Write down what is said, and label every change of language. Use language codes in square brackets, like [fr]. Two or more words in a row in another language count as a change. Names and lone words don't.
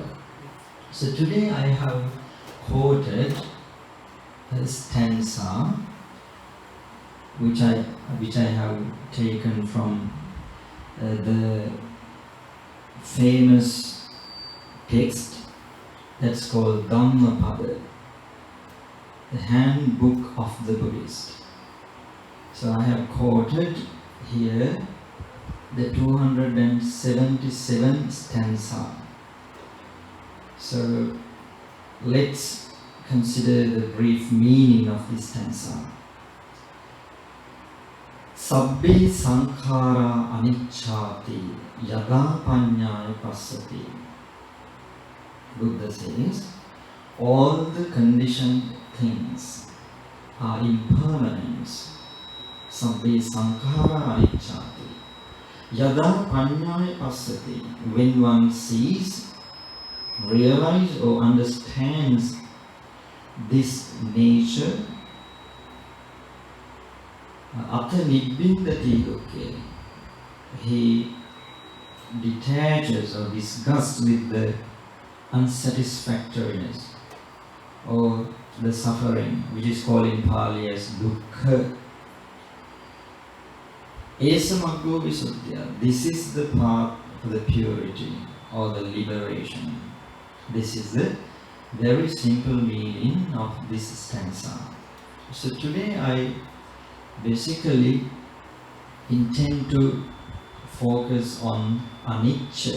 [en] So today I have quoted a stanza which I have taken from the famous text that's called Dhammapada, the handbook of the Buddhist. So I have quoted here the 277th stanza. So let's consider the brief meaning of this stanza. [pi] Sabbe sankhara anicchati yada panyaya passati. [en] Buddha says, all the conditioned things are impermanence. [pi] Sabbe sankhara anicchati yada panyaya passati. [en] When one sees, realizes or understands this nature, [pi] Atha nibbindati dukke, [en] he detaches or disgusts with the unsatisfactoriness or the suffering, which is called in Pali as dukkha. [pi] Esamaggo visuddhya, [en] this is the path to the purity or the liberation. This is the very simple meaning of this stanza. So today I basically intend to focus on anicca.